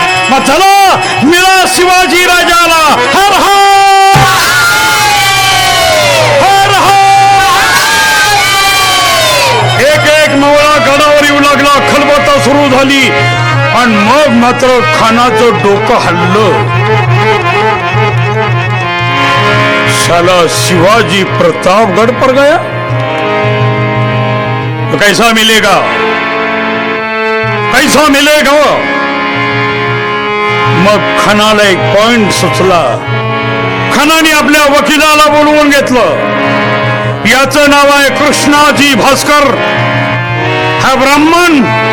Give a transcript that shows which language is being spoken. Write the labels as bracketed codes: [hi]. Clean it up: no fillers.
[mr] मग चला मिळा शिवाजी राजाला. हर हर हर हर. एक एक मावळा गडावर येऊ लागला. खलबत्ता सुरू झाली आणि मग मात्र खानाचं डोकं हल्लं. [hi] साला शिवाजी प्रतापगढ़ पर गया तो कैसा मिलेगा? कैसा मिलेगा? [mr] मग खानाला एक पॉइंट सुचला. खानाने आपल्या वकिलाला बोलवून घेतलं. याचं नाव आहे कृष्णाजी भास्कर, हा ब्राह्मण.